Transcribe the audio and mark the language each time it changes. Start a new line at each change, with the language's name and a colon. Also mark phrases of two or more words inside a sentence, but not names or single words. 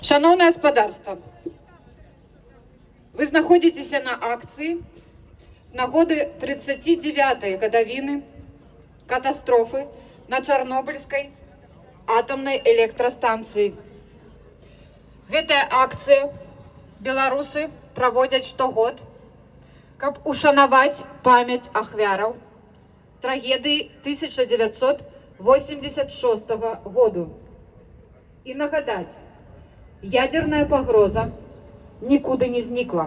Ukrainian: Шановне господарство, ви знаходитеся на акції з нагоди 39-ї гадовіни катастрофи на Чорнобильській атомній електростанції.
Belarusian: Гэтая акція беларусы праводзяць штогод, каб ушанаваць памяць ахвяраў трагедыі 1986 году і нагадаць, ядерная пагроза нікуды не знікла.